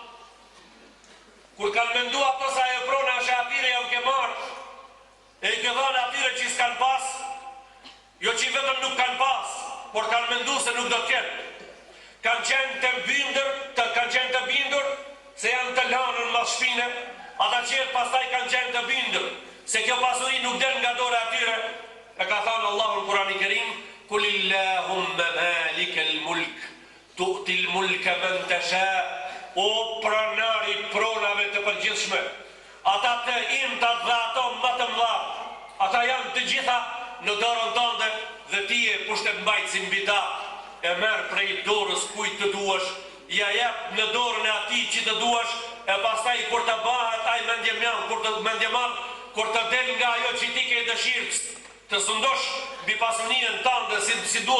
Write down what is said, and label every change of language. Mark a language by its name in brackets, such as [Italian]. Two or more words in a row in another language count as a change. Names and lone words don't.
[Albanian] Kur kanë mendu ato sa e prona është atyre ja u ke marë, e i ke dhanë atyre që s'kanë pas, jo që vetëm nuk kanë pas, por kanë mendu se nuk do t'kenë. Kanë qenë të bindur se janë të lanën mas shpine, ata qërë pastaj kanë qenë të bindur se kjo pasuri nuk del nga dore atyre. E ka thënë Allahu në Kur'anin e Kerim, [Arabic] قل اللهم مالك الملك تؤتي الملك من تشاء. [Albanian] O pronari pronave të përgjithshme, ata të imtat dhe ato më të mëdha, ata janë të gjitha në dorën tënde dhe ti e pushtet mbajtësi mbi ta. E merë prej dorës kujt të duash, ja jep në dorën e atij që të duash, e pastaj kur të bahet ai kur të del nga ajo që ti ke dëshirë të sundosh mbi pasurinë tënde si duhet